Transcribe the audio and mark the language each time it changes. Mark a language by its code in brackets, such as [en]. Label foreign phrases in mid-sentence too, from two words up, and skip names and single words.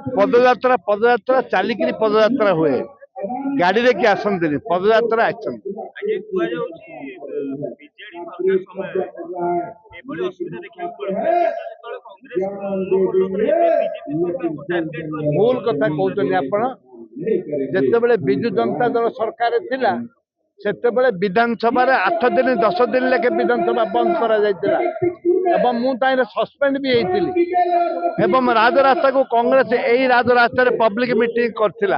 [or] ପଦଯାତ୍ରା ଚାଲିକି ପଦଯାତ୍ରା ହୁଏ ଗାଡ଼ି ରେ କି ଆସନ୍ତି ପଦଯାତ୍ରା ଆସନ୍ତି ଆଜି କୁହାଯାଉଛି ବିଜେଡି ସରକାର ସମୟରେ ଏଭଳି ଅସୁବିଧା ଦେଖିବାକୁ ପଡିଥିଲା କିନ୍ତୁ ଯେତେବେଳେ କଂଗ୍ରେସ ମୁଣ୍ଡ ଖୋଲୁଥିଲା ଏବେ ବିଜେପି ସରକାରକୁ ଟାର୍ଗେଟ କରି ଭୁଲ କଥା କହୁଛନ୍ତି ଆପଣ। ଯେତେବେଳେ ବିଜୁ ଜନତା ଦଳ ସରକାର ଥିଲା ସେତେବେଳେ ବିଧାନସଭାରେ 8 ଦିନ 10 ଦିନ ଲେଖେ ବିଧାନସଭା ବନ୍ଦ କରାଯାଇଥିଲା ଏବଂ ମୁଁ ତାହିଁରେ ସସ୍ପେଣ୍ଡ ବି ହେଇଥିଲି ଏବଂ ରାଜରାସ୍ତାକୁ କଂଗ୍ରେସ ଏଇ ରାଜରାସ୍ତାରେ ପବ୍ଲିକ ମିଟିଂ କରିଥିଲା।